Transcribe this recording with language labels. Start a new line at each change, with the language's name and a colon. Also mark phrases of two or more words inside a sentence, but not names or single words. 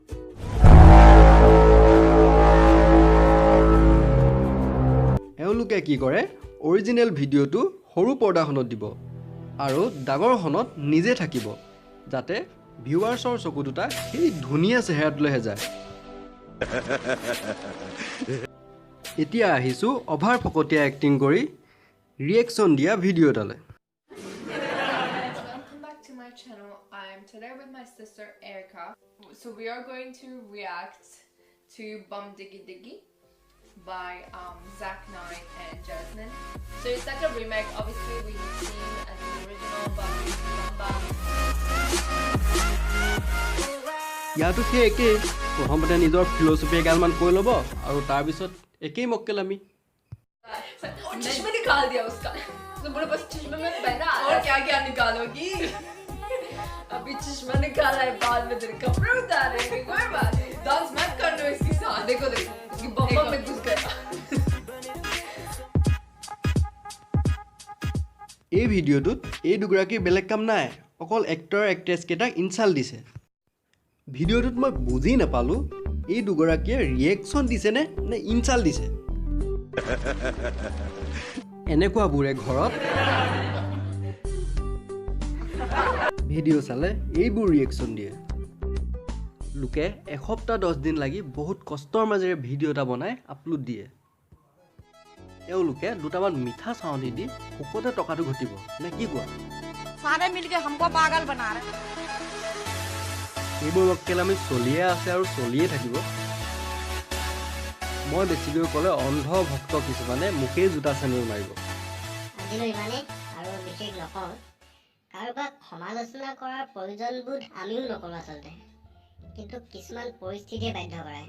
Assamese: এওঁলোকে কি কৰে অৰিজিনেল ভিডিঅ'টো সৰু পৰ্দাখনত দিব আৰু ডাঙৰখনত নিজে থাকিব যাতে ভিউৱাৰ্ছৰ চকু দুটা সেই ধুনীয়া চেহেৰাটোলৈহে যায় এতিয়া আহিছোঁ অভাৰ ফকতীয়া এক্টিং কৰি ৰিয়েকশ্যন দিয়া ভিডিঅ' এটালৈ
English: Welcome back to my channel. I'm today with my sister Erica. So we are going to react to Bum Diggy Diggy by Zach Knight and Jasmine. So it's like a remake. Obviously we've seen as the original Bum Bum.
Assamese: ইয়াতো সেই একেই প্ৰথমতে নিজৰ ফিল'চফি এগালমান কৈ ল'ব আৰু তাৰপিছত একেই মক্কেলামি
Hindi: और चश्मा निकाल दिया उसका तो बोले बस चश्मे में पहना और क्या क्या निकालोगी अभी चश्मा निकाला है बाद में तेरे कपड़े उतारेंगे कोई बात नहीं डांस मत करना इसके साथ देखो देखो उसकी बम्बा में घुस गया
Assamese: এই ভিডিঅ'টোত এই দুগৰাকীৰ বেলেগ কাম নাই অকল এক্টৰ এক্ট্ৰেছ কেইটাক ইনচাল্ট দিছে ভিডিঅ'টোত মই বুজি নাপালোঁ এই দুগৰাকীয়ে ৰিয়েকশ্যন দিছেনে নে ইনচাল্ট দিছে এনেকুৱাবোৰে ঘৰত ভিডিঅ' চালে এইবোৰ ৰিয়েকশ্যন দিয়ে লোকে এসপ্তাহ 10 দিন লাগি বহুত কষ্টৰ মাজেৰে ভিডিঅ' এটা বনাই আপলোড দিয়ে এওঁলোকে দুটামান মিঠা চাউনি দি ফুকতে টকাটো ঘটিব নে কি কোৱা
Hindi: सारे मिलके हमको पागल बना रहे
Assamese: এইবোৰ মক্কেলামি চলিয়ে আছে আৰু চলিয়ে থাকিব মই বেছিকৈ ক'লে অন্ধ ভক্ত কিছুমানে মোকেই জোতা চেনেল মাৰিব আজিলৈ ইমানেই আৰু বিশেষ নকওঁ কাৰোবাক সমালোচনা কৰাৰ প্ৰয়োজনবোধ আমিও নকৰোঁ আচলতে, কিন্তু কিছুমান পৰিস্থিতিয়ে বাধ্য কৰায়।